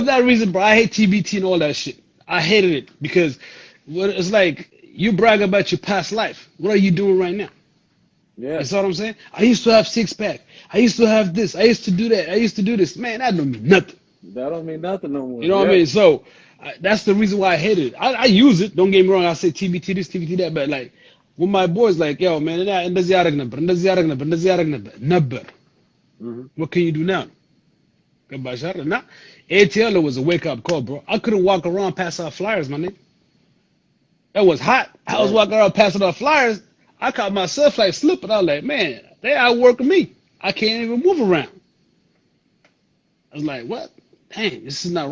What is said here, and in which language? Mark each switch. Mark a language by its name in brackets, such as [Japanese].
[English] that reason, bro, I hate TBT and all that shit. I hated it because it's like you brag about your past life. What are you doing right now? Yeah. You see what I'm saying? I used to have six pack. I used to have this. I used to do that. I used to do this. Man, that don't mean nothing. That don't mean nothing no more. You know what I Yeah. mean? So that's the reason why I hate it. I use it. Don't get me wrong. I say TBT this, TBT that. But like, when my boys like, yo, man, [Amharic] እንደዚህ ያደርግ ነበር, እንደዚህ ያደርግ ነበር, እንደዚህ ያደርግ ነበር, ነበር. Mm-hmm. [English] What can you do now? Now, ATL was a wake up call, bro. I couldn't walk around passing out flyers, my nigga. It was hot. I was Damn. walking around passing out flyers. I caught myself like slipping. I was like, man, they outworking me. I can't even move around. I was like, what? Dang, this is not